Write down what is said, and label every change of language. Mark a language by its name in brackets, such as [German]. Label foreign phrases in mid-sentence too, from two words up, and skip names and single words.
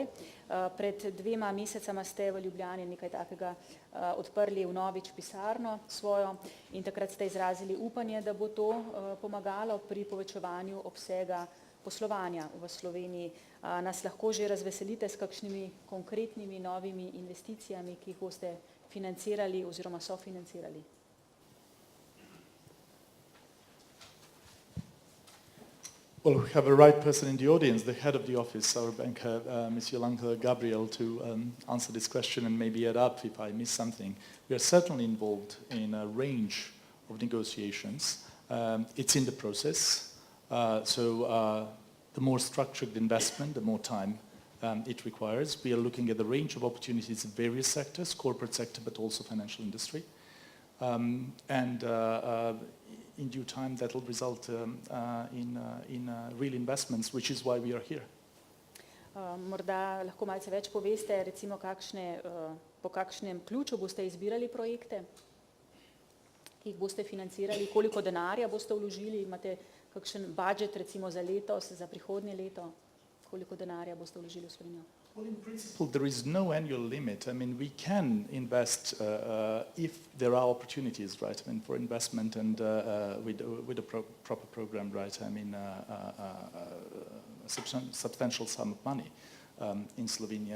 [Slovenian] Pred 2 mesecama ste v Ljubljani nekaj takega odprli vnovič pisarno svojo in takrat ste izrazili upanje, da bo to pomagalo pri povečevanju obsega poslovanja v Sloveniji. Nas lahko že razveselite s kakšnimi konkretnimi novimi investicijami, ki jih boste financirali oziroma sofinancirali? [English] Well, we have a right person in the audience, the head of the office, our banker, Ms. Jolanta Gabriel, to answer this question and maybe add up if I miss something. We are certainly involved in a range of negotiations. It's in the process. The more structured investment, the more time it requires. We are looking at the range of opportunities in various sectors, corporate sector, but also financial industry. In due time that will result in real investments, which is why we are here. [Slovenian] Morda lahko malce več poveste, recimo po kakšnem ključu boste izbirali projekte, ki jih boste financirali, koliko denarja boste vložili, imate kakšen budžet recimo za letos, za prihodnje leto, koliko denarja boste vložili v Slovenijo? [English] Well, in principle, there is no annual limit. I mean, we can invest if there are opportunities, right? I mean, for investment and with a proper program, right? I mean, a substantial sum of money in Slovenia.